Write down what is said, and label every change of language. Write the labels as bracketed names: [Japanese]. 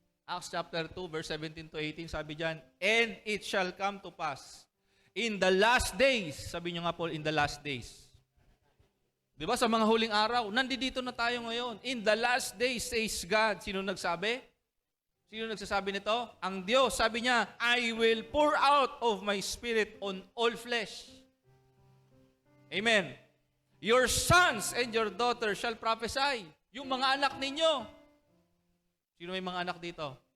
[English] Acts chapter 2, verse 17 to 18, [Filipino] sabi dyan, [English] and it shall come to pass in the last days. [Filipino] Sabi nyo nga po, [English] in the last days. [Filipino] Di ba sa mga huling araw, nandito na tayo ngayon. [English] In the last days, says God. [Filipino] Sino nagsabi? Sino nagsasabi nito? Ang Diyos, sabi niya, [English] I will pour out of my spirit on all flesh. Amen. Your sons and your daughters shall prophesy. [Filipino] Yung mga anak ninyo. Sino may mga anak dito?